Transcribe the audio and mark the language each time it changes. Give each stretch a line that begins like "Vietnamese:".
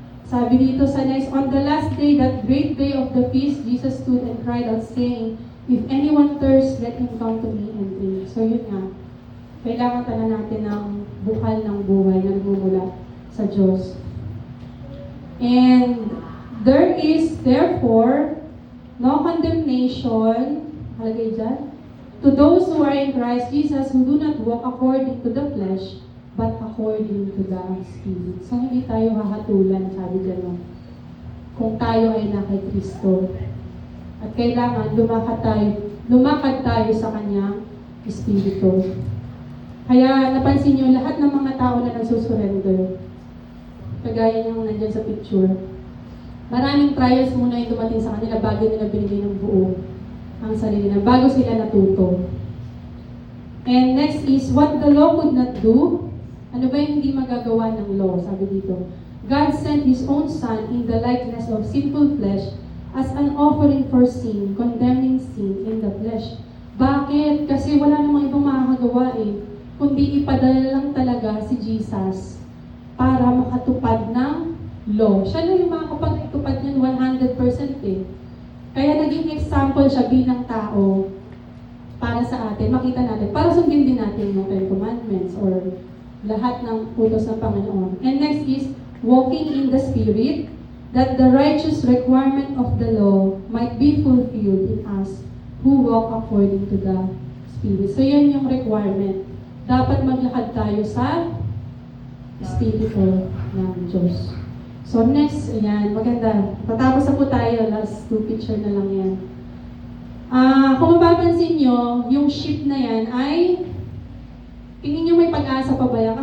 Filipino: Sabi dito sa next,
English: on the last day, that great day of the feast, Jesus stood and cried out saying, if anyone thirsts, let him come to me and drink.
Filipino: So yun nga, kailangan talaga natin ng bukal ng buhay na nagmumula sa Diyos.
English: And there is therefore no condemnation,
Filipino: halagay dyan,
English: to those who are in Christ Jesus who do not walk according to the flesh, but according to the Spirit.
Filipino: So hindi tayo hahatulan, sabi dyan, no? Kung tayo ay na kay Kristo. At kailangan lumakad tayo sa Kanyang Espiritu. Kaya napansin nyo, lahat ng mga tao na nagsusurrender, kagaya nyo nandyan sa picture, maraming trials muna yung dumating sa kanila bago nila binigay ng buo ang sarili na, bago sila natuto.
English: And next is, what the law could not do.
Filipino: Ano ba yung hindi magagawa ng law? Sabi dito,
English: God sent His own Son in the likeness of sinful flesh as an offering for sin, condemning sin in the flesh.
Filipino: Bakit? Kasi wala namang ibang makakagawa eh. Kundi ipadala lang talaga si Jesus para makatupad ng law. Siya lang yung makakapagtupad niyan 100% eh. Kaya naging example siya bilang tao para sa atin, makita natin, para sundin din natin yung Ten Commandments or lahat ng utos ng Panginoon.
English: And next is, walking in the Spirit, that the righteous requirement of the law might be fulfilled in us who walk according to the Spirit.
Filipino: So yun yung requirement. Dapat maglakad tayo sa Espiritu ng Diyos. So next, ayan, maganda. Patapos na po tayo, last 2 picture na lang yan. Kung mapapansin nyo, yung ship na yan ay, tingin nyo may pag-asa pa ba yan?